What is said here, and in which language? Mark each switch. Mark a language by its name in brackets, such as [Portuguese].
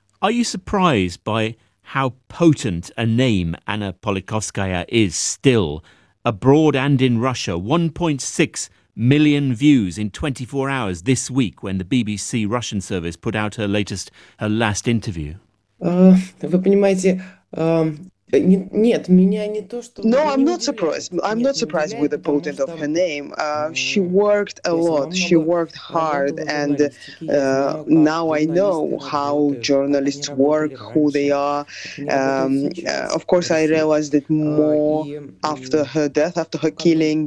[English] Are you surprised by how potent a name Anna Politkovskaya is still abroad and in Russia? 1.6 million views in 24 hours this week when the BBC Russian service put out her last interview. [Russian] Вы понимаете, нет, меня не то, что... [English] No, I'm not surprised. I'm not surprised with the potent of her name. She worked a lot. She worked hard. And now I know how journalists work, who they are. Of course, I realized it more after her death, after her killing.